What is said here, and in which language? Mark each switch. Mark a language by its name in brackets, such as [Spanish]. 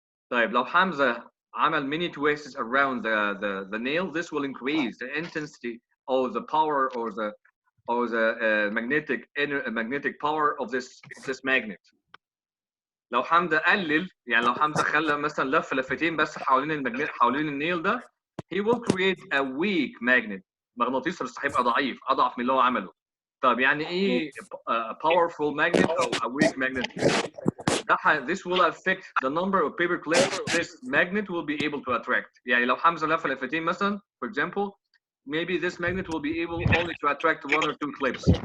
[Arabic] طيب لو حمزة عمل [English] many twists around the nail, this will increase the intensity or the power or the magnetic power of this magnet. [Arabic] لو حمزة قلل، يعني لو حمزة خلى مثلا لفتين بس حوالين النيل ده, [English] he will create a weak magnet. [Arabic] مغناطيس بس هيبقى اضعف من اللي هو عمله. طب يعني ايه [English] a powerful magnet [Arabic] او [English] a weak magnet? This will affect the number of paper clips this magnet will be able to attract. [Arabic] يعني لو حمزة لفتين مثلا, [English] for example, maybe this magnet will be able only to attract 1 or 2 clips.